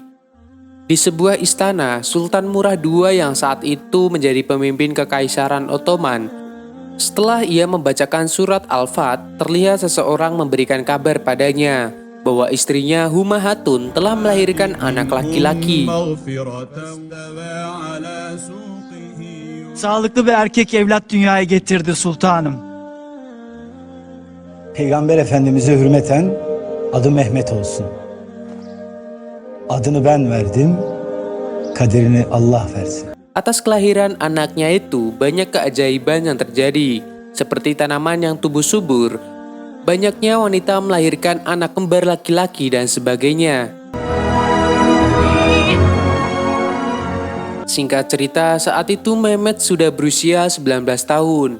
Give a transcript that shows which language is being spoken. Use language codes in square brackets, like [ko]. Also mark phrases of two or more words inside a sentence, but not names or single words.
[id] Di sebuah istana, Sultan Murad II yang saat itu menjadi pemimpin Kekaisaran Ottoman. Setelah ia membacakan surat Al-Fat, terlihat seseorang memberikan kabar padanya bahwa istrinya Huma Hatun telah melahirkan anak laki-laki. [tr] Sağlıklı bir erkek evlat dünyaya getirdi sultanım. Peygamber Efendimiz'e hürmeten adı Mehmet olsun. Adını ben verdim, kaderini Allah versin. [id] Atas kelahiran anaknya itu banyak keajaiban yang terjadi, seperti tanaman yang tumbuh subur, banyaknya wanita melahirkan anak kembar laki-laki dan sebagainya. Singkat cerita, saat itu Mehmet sudah berusia 19 tahun.